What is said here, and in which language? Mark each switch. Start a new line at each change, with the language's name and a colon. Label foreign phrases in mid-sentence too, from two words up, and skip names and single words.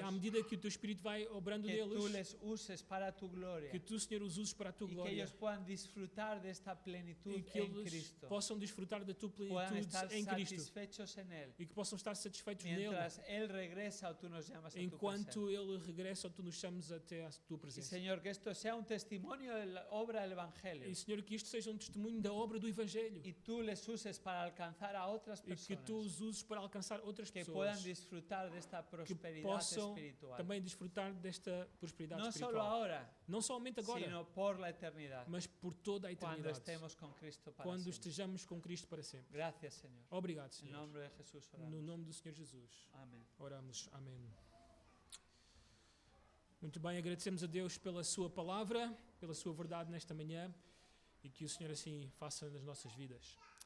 Portuguese: e à medida que o teu Espírito vai obrando
Spanish: que tú
Portuguese: neles,
Spanish: les uses para tu gloria.
Portuguese: que tu, Senhor, os uses para a tua
Spanish: Y que
Portuguese: glória,
Spanish: ellos puedan disfrutar de esta plenitud
Portuguese: e que
Spanish: en
Portuguese: eles
Spanish: Cristo.
Portuguese: possam desfrutar da tua
Spanish: Puedan
Portuguese: plenitude
Spanish: estar
Portuguese: em Cristo,
Spanish: satisfechos en Él.
Portuguese: e que possam estar satisfeitos nele,
Spanish: Mientras Él regresa o tú nos llamas a tu presencia.
Portuguese: enquanto ele regressa ou tu nos chamas até à tua
Spanish: Y
Portuguese: presença.
Spanish: Señor, que esto sea un testimonio de la obra del Evangelio.
Portuguese: E, Senhor, que isto seja testemunho da obra do Evangelho,
Spanish: Y tú les uses para alcanzar a otras
Portuguese: e que tu
Spanish: personas
Portuguese: os uses para alcançar outras
Spanish: que puedan
Portuguese: pessoas,
Spanish: disfrutar de esta
Portuguese: que
Spanish: prosperidad
Portuguese: possam
Spanish: espiritual.
Portuguese: também desfrutar desta prosperidade
Spanish: No solo
Portuguese: espiritual.
Spanish: ahora,
Portuguese: Não somente agora,
Spanish: sino por la eternidad.
Portuguese: mas por toda a
Spanish: Cuando
Portuguese: eternidade,
Spanish: estemos con Cristo para
Portuguese: quando
Spanish: siempre.
Portuguese: estejamos com Cristo para sempre.
Spanish: Gracias, Señor.
Portuguese: Obrigado,
Spanish: En
Portuguese: Senhor.
Spanish: nombre de Jesús
Portuguese: No
Spanish: oramos.
Portuguese: nome do Senhor Jesus.
Spanish: Amén.
Portuguese: Oramos. Amém. Muito bem, agradecemos a Deus pela sua palavra, pela sua verdade nesta manhã, e que o Senhor assim faça nas nossas vidas.